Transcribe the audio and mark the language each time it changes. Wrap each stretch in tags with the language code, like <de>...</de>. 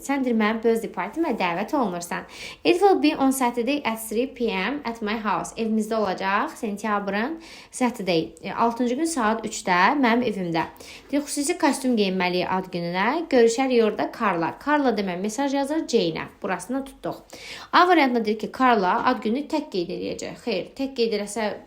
<az>Sən deyir, mənim birthday partimə dəvət olunursan.</az> <en>It will be on Saturday at 3 p.m. at my house.</en> <az>Evimizdə olacaq, sentyabrın Saturday. 6-cı gün saat 3-də mənim evimdə. Deyir, xüsusi kostyum geyinməliyik ad gününə. Görüşərik orada Carla. Carla demə, mesaj yazır Jane-ə. Burasını tutduq. A variantında deyir ki, Carla ad günü tək qeyd edəcək. Xeyr, tək qeyd edəsə</az>